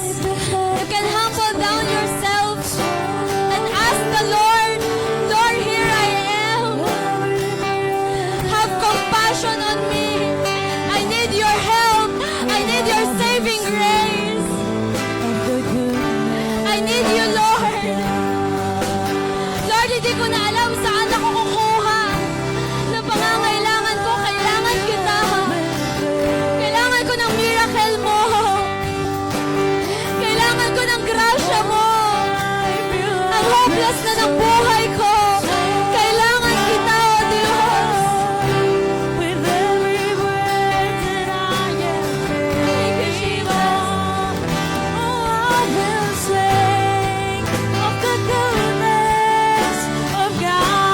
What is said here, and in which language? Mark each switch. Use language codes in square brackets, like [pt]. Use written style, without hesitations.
[en] You can humble down yourself and ask the Lord, Lord, here I am. Have compassion on me. I need your help. I need your saving grace. I need you, Lord. [tl] Lord, hindi ko na alam saan ako kukuha ng pangangailangan ko. Kailangan kita. Kailangan ko ng miracle mo. Kailangan ko ng grasya mo. Ang hopeless na ng buhay ko. Kailangan kita, O Diyos. [en] With every word that I am Thank you, Jesus. oh, I will sing of the goodness of God.